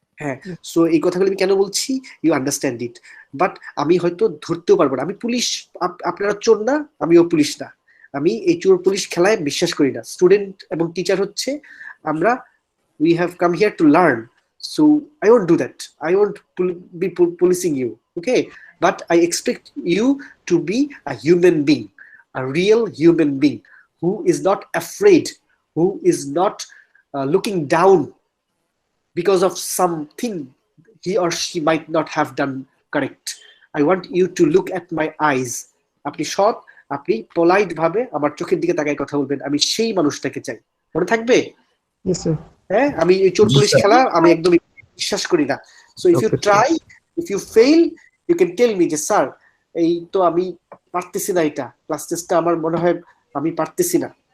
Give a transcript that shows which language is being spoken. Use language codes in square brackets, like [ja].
[bn] হ্যাঁ, সো এই কথাগুলি আমি কেন বলছি, [en] You understand it. [bn] বাট আমি হয়তো ধরতেও পারবো না। আমি পুলিশ, আপনারা চোর না, আমিও পুলিশ না। আমি এই চোর পুলিশ খেলায় বিশ্বাস করি না। স্টুডেন্ট এবং টিচার হচ্ছে আমরা, [en] We have come here to learn, so I won't do that. I won't be policing you, okay? But I expect you to be a human being, a real human being who is not afraid, who is not looking down because of something he or she might not have done correct. I want you to look at my eyes. [bn] আপনি সৎ, আপনি polite ভাবে আমার চোখের দিকে তাকায় কথা বলবেন। আমি সেই মানুষটাকে চাই। মনে থাকবে? [en] Yes sir. [bn] হ্যাঁ, আমি এই চোর পুলিশ খেলা আমি একদম বিশ্বাস করি না। [en] so if you try, if you fail, you can tell me [bn] যে স্যার এই তো আমি পারতেছি না, এটা ক্লাস টেস্টটা আমার মনে হয় আমি পারতেছি না।